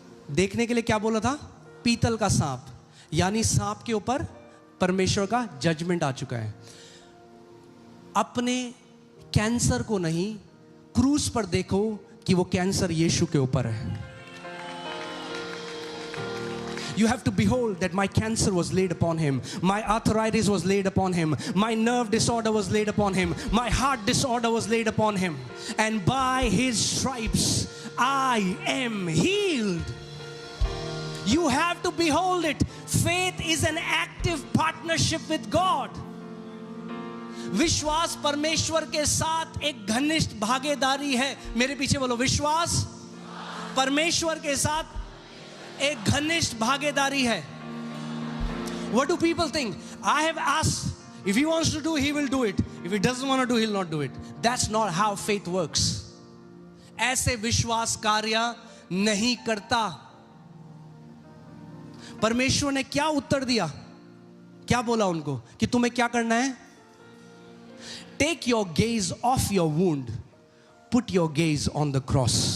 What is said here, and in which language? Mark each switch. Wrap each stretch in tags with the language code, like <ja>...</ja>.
<hi>देखने के लिए क्या बोला था? पीतल का सांप. यानी सांप के ऊपर परमेश्वर का जजमेंट आ चुका है. अपने कैंसर को नहीं, क्रूस पर देखो कि वो कैंसर यीशु के ऊपर है.</hi> <en>You have to behold that my cancer was laid upon him, my arthritis was laid upon him, my nerve disorder was laid upon him, my heart disorder was laid upon him, and by his stripes I am healed. You have to behold it. Faith is an active partnership with God.</en> <hi>विश्वास परमेश्वर के साथ एक घनिष्ठ भागीदारी है. मेरे पीछे बोलो, विश्वास परमेश्वर के साथ एक घनिष्ठ भागीदारी है.</hi> <en>What do people think? I have asked, if he wants to do, he will do it. If he doesn't want to do, he'll not do it. That's not how faith works.</en> <hi>ऐसे विश्वास कार्य नहीं करता. परमेश्वर ने क्या उत्तर दिया? क्या बोला उनको कि तुम्हें क्या करना है?</hi> <en>Take your gaze off your wound. Put your gaze on the cross.</en>